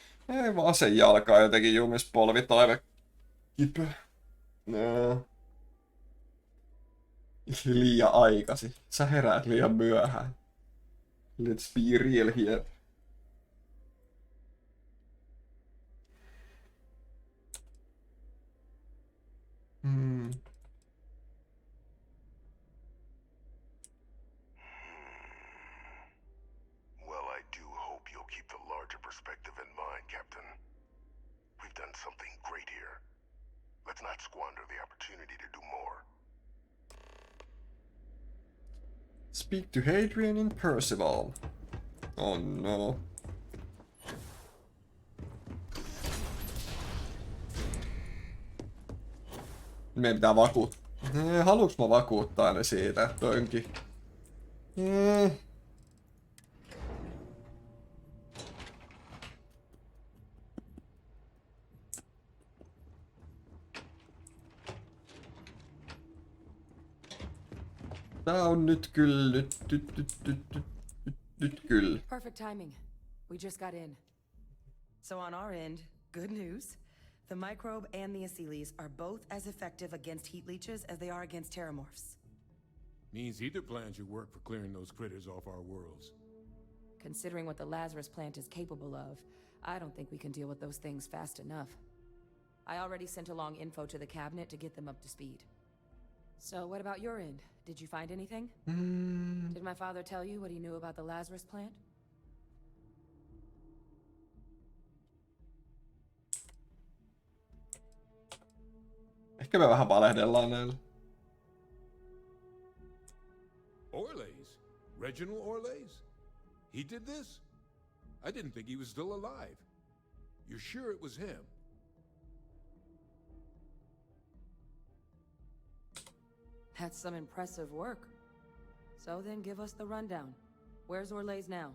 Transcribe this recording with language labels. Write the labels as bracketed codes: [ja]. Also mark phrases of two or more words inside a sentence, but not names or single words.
[fi] Ei vaan sen jalkaa jotenkin jumis polvi taive kipeä. No. Liian aikasi. Sä heräät liian myöhään. [en] Let's be real here. Well, I do hope you'll keep the larger perspective in mind, Captain. We've done something great here. Let's not squander the opportunity to do more. Speak to Hadrian in Percival. Oh no. [fi] Meidän pitää vakuuttaa. Haluuks mä vakuuttaa ne siitä, että onkin? Tää on nyt kyllä. Nyt kyllä. [en] Perfect timing. We just got in. So on our end, good news. The microbe and the Asylees are both as effective against heat leeches as they are against terramorphs. Means either plan should work for clearing those critters off our worlds. Considering what the Lazarus plant is capable of, I don't think we can deal with those things fast enough. I already sent along info to the cabinet to get them up to speed. So what about your end? Did you find anything? Did my father tell you what he knew about the Lazarus plant? [fi] Ehkä me vähän valehdellaan näillä. [en] Orlays? Reginald Orlays? He did this? I didn't think he was still alive. You're sure it was him? That's some impressive work. So then give us the rundown. Where's Orlays now?